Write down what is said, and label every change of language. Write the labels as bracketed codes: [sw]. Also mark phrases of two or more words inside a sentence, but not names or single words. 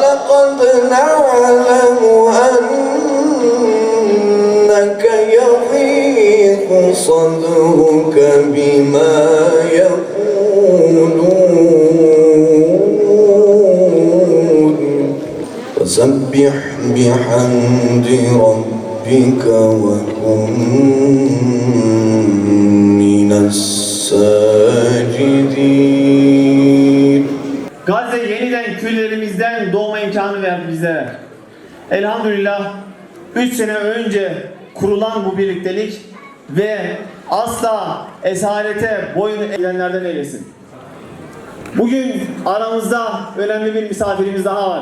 [ar] وَلَقَدْ نَعْلَمُ أَنَّكَ يَضِيقُ صَدْرُكَ بِمَا يَقُولُونَ فَسَبِّحْ بِحَمْدِ رَبِّكَ وَكُن مِّنَ السَّاجِدِينَ. [tr] Gazze yeniden küllerimizden doğma imkanı verdi bizlere. Elhamdülillah 3 sene önce kurulan bu birliktelik ve asla esarete boyun eğenlerden eylesin. Bugün aramızda önemli bir misafirimiz daha var.